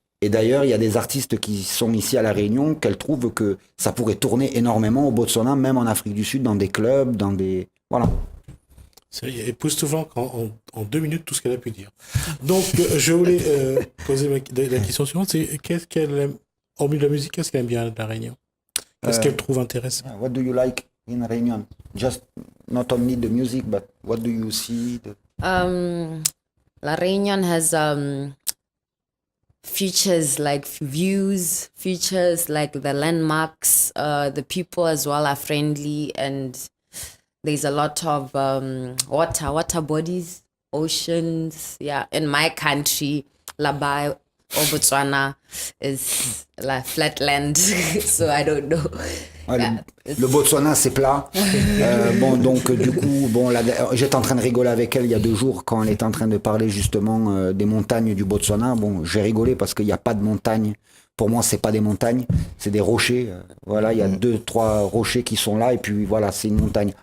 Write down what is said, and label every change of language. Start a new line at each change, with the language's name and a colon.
French: Et d'ailleurs, il y a des artistes qui sont ici à La Réunion qu'elle trouve que ça pourrait tourner énormément au Botswana, même en Afrique du Sud, dans des clubs, dans des... Voilà. C'est époustouflant en 2 minutes tout ce qu'elle a pu dire. Donc, je voulais poser la question suivante, c'est qu'est-ce qu'elle aime, hormis la musique, qu'est-ce qu'elle aime bien de La Réunion? Qu'est-ce qu'elle trouve intéressant?
English: What do you like in Réunion? Just not only the music, but what do you see? La Réunion has features like views, features like the landmarks. The people as well are friendly, and there's a lot of water bodies, oceans. Yeah, in my country, Labai or Botswana is like flatland, so I don't know.
French: Ouais,
English: Yeah,
French: le Botswana, c'est plat. Bon, donc, du coup, bon, j'étais en train de rigoler avec elle il y a 2 jours quand elle était en train de parler justement des montagnes du Botswana. Bon, j'ai rigolé parce qu'il n'y a pas de montagnes. Pour moi, c'est pas des montagnes, c'est des rochers. Voilà, il y a 2-3 rochers qui sont là et puis voilà, c'est une montagne.